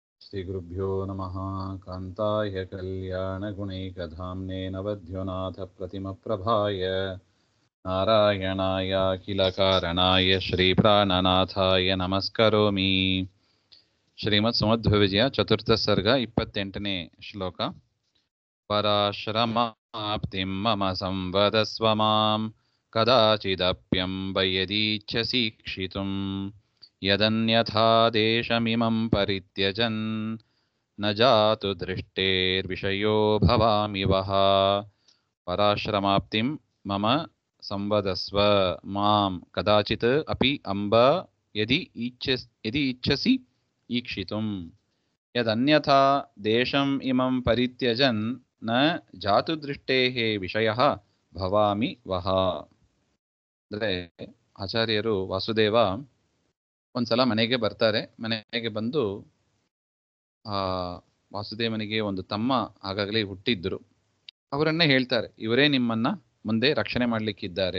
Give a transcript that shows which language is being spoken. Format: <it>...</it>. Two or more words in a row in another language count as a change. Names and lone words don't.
<sa>श्रीगुरुभ्यो नमः। कान्ताय कल्याणगुणैकधाम्ने नवद्योनाथप्रतिमप्रभाय नारायणाय अखिलकारणाय श्रीप्राणनाथाय नमस्करोमि। श्रीमत्सुमध्वविजय चतुर्थ सर्ग 28ನೇ ಶ್ಲೋಕ. ಪರಾಶ್ರಮಾಪ್ತಿಂ ಮಮ ಸಂವದಸ್ವ ಮಾಂ ಕದಾಚಿದಪ್ಯಂಬ ಯದೀಚ್ಛಸೀಕ್ಷಿತುಂ ಯದನ್ಯಥಾ ದೇಶಮಿಮಂ ಪರಿತ್ಯಜನ್ ನ ಜಾತು ದೃಷ್ಟೇರ್ವಿಷಯೋ ಭವಾಮಿ ವಹ. ಪರಾಶ್ರಮಾಪ್ತಿಂ ಮಮ ಸಂವದಸ್ವ ಮಾಂ ಕದಾಚಿತ್ ಅಪಿ ಅಂಬ ಯದಿ ಇಚ್ಛಸಿ ಈಕ್ಷಿತುಂ ಯದನ್ಯಥಾ ದೇಶಂ ಇಮಂ ಪರಿತ್ಯಜನ್ ನ ಜಾತು ದೃಷ್ಟೇಃ ವಿಷಯಃ ಭವಾಮಿ ವಹ.</sa> <kn>ಅಂದರೆ ಆಚಾರ್ಯರು ವಾಸುದೇವ ಒಂದ್ಸಲ ಮನೆಗೆ ಬರ್ತಾರೆ. ಮನೆಗೆ ಬಂದು ವಾಸುದೇವನಿಗೆ ಒಂದು ತಮ್ಮ ಆಗಾಗಲೇ ಹುಟ್ಟಿದ್ರು. ಅವರನ್ನೇ ಹೇಳ್ತಾರೆ, ಇವರೇ ನಿಮ್ಮನ್ನ ಮುಂದೆ ರಕ್ಷಣೆ ಮಾಡ್ಲಿಕ್ಕಿದ್ದಾರೆ.</kn>